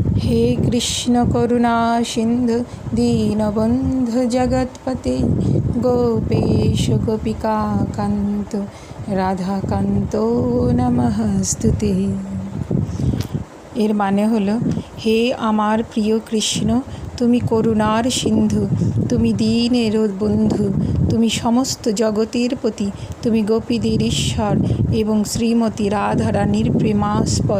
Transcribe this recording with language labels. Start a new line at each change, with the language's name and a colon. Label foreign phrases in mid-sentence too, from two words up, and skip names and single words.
Sanskrit: हे कृष्ण करुणा सिंधु दीनबंधु जगत्पते गोपेश गोपिका कांत রাধাকান্ত নমস্তুতে।
Bangla: এর মানে হলো, হে আমার প্রিয় কৃষ্ণ, তুমি করুণার সিন্ধু, তুমি দীনের বন্ধু, তুমি সমস্ত জগতের পতি, তুমি গোপীদের ঈশ্বর এবং শ্রীমতী রাধারানীর প্রেমাস্পদ।